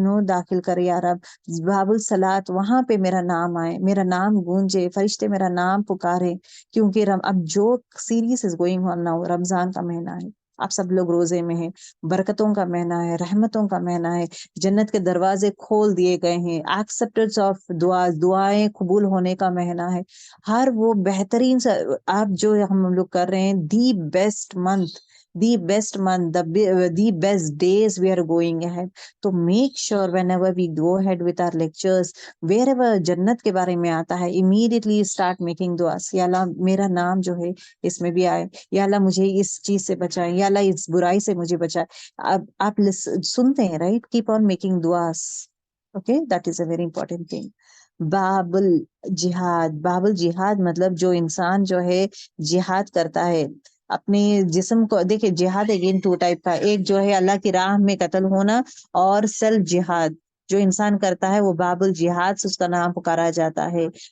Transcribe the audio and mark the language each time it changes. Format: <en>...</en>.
<ur>داخل کر یا رب، باب الصلاۃ وہاں پہ میرا نام آئے، میرا نام گونجے، فرشتے میرا نام پکارے، کیونکہ اب جو series is going on now, رمضان کا مہینہ ہے، آپ سب لوگ روزے میں ہیں، برکتوں کا مہینہ ہے، رحمتوں کا مہینہ ہے، جنت کے دروازے کھول دیے گئے ہیں، ایکسپٹنس آف دعائیں قبول ہونے کا مہینہ ہے، ہر وہ بہترین آپ جو ہم لوگ کر رہے ہیں، the best month,</ur> <en>the best days we are going ahead. تو make sure whenever we go ahead with our lectures, wherever</en> <ur>جنت کے بارے میں آتا ہے،</ur> <en>immediately start making du'as.</en> <ur>یا اللہ میرا نام جو ہے اس میں بھی آئے، یا اللہ مجھے اس چیز سے بچائے، یا اللہ اس برائی سے مجھے بچائے. اب آپ سنتے ہیں right,</ur> <en>keep on making du'as. Okay, that is a very important thing.</en> <ur>باب الجہاد مطلب جو انسان جو ہے جہاد کرتا ہے اپنے جسم کو. دیکھیں جہاد اگین 2 ٹائپ کا، ایک جو ہے اللہ کی راہ میں قتل ہونا، اور سیلف جہاد جو انسان کرتا ہے وہ باب الجہاد سے اس کا نام پکارا جاتا ہے.</ur>